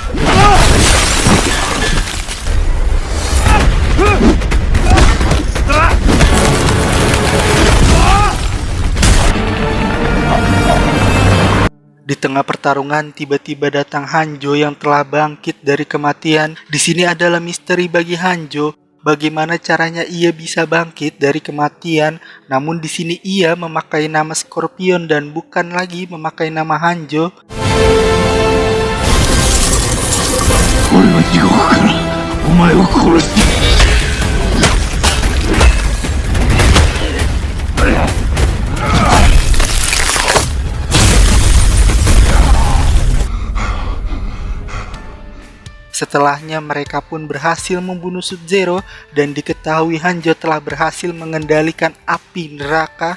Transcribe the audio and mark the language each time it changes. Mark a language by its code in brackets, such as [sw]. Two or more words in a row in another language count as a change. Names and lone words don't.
[id] Di tengah pertarungan, tiba-tiba datang Hanjo yang telah bangkit dari kematian. Di sini adalah misteri bagi Hanjo, bagaimana caranya ia bisa bangkit dari kematian. Namun di sini ia memakai nama Scorpion dan bukan lagi memakai nama Hanjo. [ja] 俺は地獄からお前を殺す。 [id] Setelahnya mereka pun berhasil membunuh Sub-Zero dan diketahui Hanjo telah berhasil mengendalikan api neraka.